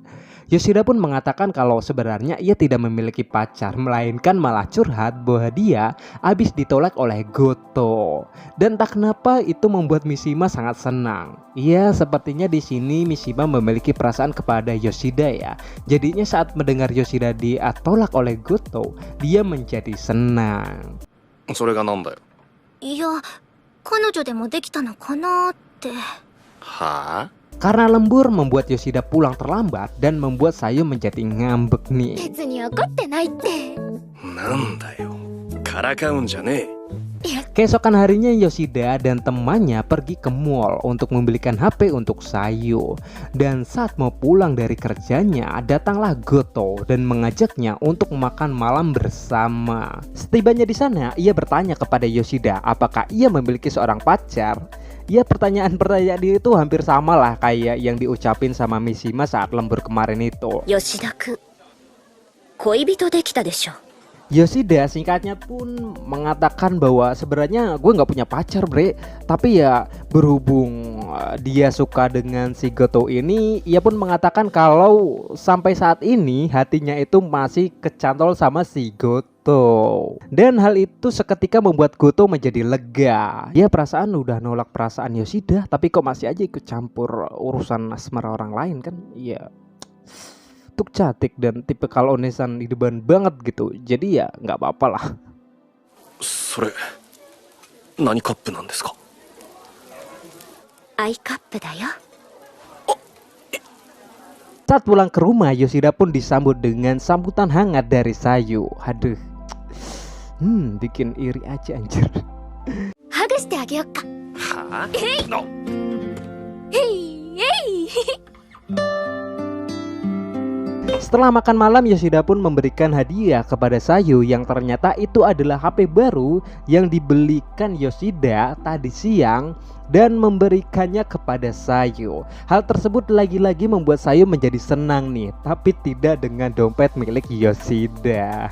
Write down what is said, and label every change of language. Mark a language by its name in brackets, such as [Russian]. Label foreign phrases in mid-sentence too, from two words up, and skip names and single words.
[Indonesian] Yoshida pun mengatakan kalau sebenarnya ia tidak memiliki pacar, melainkan malah curhat bahwa dia habis ditolak oleh Goto. Dan tak kenapa itu membuat Mishima sangat senang. Iya, sepertinya di sini Mishima memiliki perasaan kepada Yoshida ya. Jadinya saat mendengar Yoshida ditolak oleh Goto, dia menjadi senang. [Japanese] それがなんだよ。いや、彼女でもできたのかなって。はあ？ [Indonesian] Karena lembur membuat Yoshida pulang terlambat dan membuat Sayu menjadi ngambek nih. [Japanese] 別に怒ってないって。なんだよ。からかうんじゃねえ。 [Indonesian] Keesokan harinya Yoshida dan temannya pergi ke mall untuk membelikan HP untuk Sayu. Dan saat mau pulang dari kerjanya, datanglah Goto dan mengajaknya untuk makan malam bersama. Setibanya di sana, ia bertanya kepada Yoshida apakah ia memiliki seorang pacar. Ya, pertanyaan-pertanyaan itu hampir sama lah kayak yang diucapin sama Mishima saat lembur kemarin itu. [Japanese] 吉田くん、恋人できたでしょ。 [Indonesian] Yoshida singkatnya pun mengatakan bahwa sebenarnya gue nggak punya pacar bre, tapi ya berhubung dia suka dengan si Goto ini, ia pun mengatakan kalau sampai saat ini hatinya itu masih kecantol sama si Goto. Dan hal itu seketika membuat Goto menjadi lega. Ya, perasaan udah nolak perasaan Yoshida, tapi kok masih aja ikut campur urusan asmara orang lain kan? Iya. Tuk cantik dan tipe kalau onesan di depan banget gitu. Jadi ya nggak apa-apa lah. [Japanese] それ、何カップなんですか？アイカップだよ。 [Indonesian] Saat pulang ke rumah, Yoshida pun disambut dengan sambutan hangat dari Sayu. Aduh, bikin iri aja anjir. [Japanese] ハグしてあげよっか。はあ？へいへい。 [Indonesian] Setelah makan malam, Yoshida pun memberikan hadiah kepada Sayu yang ternyata itu adalah HP baru yang dibelikan Yoshida tadi siang dan memberikannya kepada Sayu. Hal tersebut lagi-lagi membuat Sayu menjadi senang nih, tapi tidak dengan dompet milik Yoshida.